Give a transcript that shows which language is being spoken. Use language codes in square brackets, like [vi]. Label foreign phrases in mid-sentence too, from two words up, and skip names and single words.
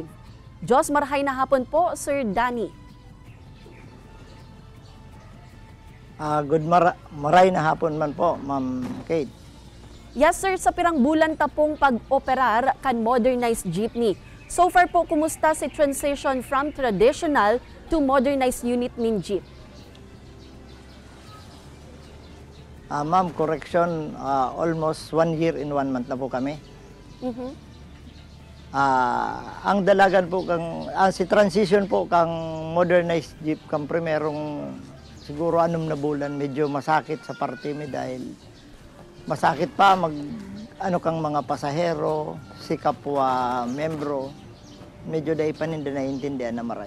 [bik] Diyos marhay na hapon po, Sir Danny. Maray na hapon man po, Ma'am Kate. [en] Yes sir, [bik] sa pirang bulan tapong pag-operar kan modernized jeepney. So far po, kumusta si transition [en] from traditional to modernized unit [bik] nin jeep? Ma'am, [en] correction, almost 1 year in 1 month [bik] na po kami. Ang dalagan po, si transition po kang [en] modernized jeep, [bik] kang primerong siguro 6 na bulan, medyo masakit sa parte mi dahil masakit pa kang mga pasahero, si kapwa membro, medyo dahil pa nila naiintindihan na maray.